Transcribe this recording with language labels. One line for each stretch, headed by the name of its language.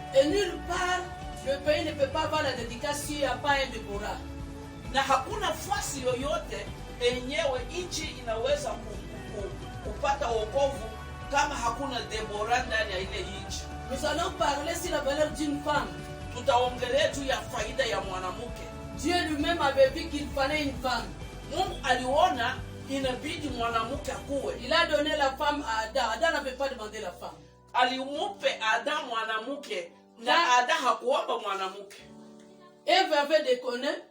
French: Et nulle part le pays ne peut pas avoir la dédicace s'il n'y a pas un Déborah.
Swahili: Na hakuna fasi yoyote enyewe nchi inaweza kupata wokovu kama hakuna Deborah ndani ya ile nchi.
French: Nous allons parler sur la valeur d'une femme.
Swahili: Tutaongelea juu ya faida ya mwanamke.
French: Dieu lui-même avait vu qu'il fallait une femme.
Swahili: Mungu aliona inabidi mwanamke akuwe.
French: Il a donné la femme à Adam. Adam n'avait pas demandé la femme.
Swahili: Alimupe Adam mwanamke na Adam hakuomba mwanamke.
French: Eve avait déconné.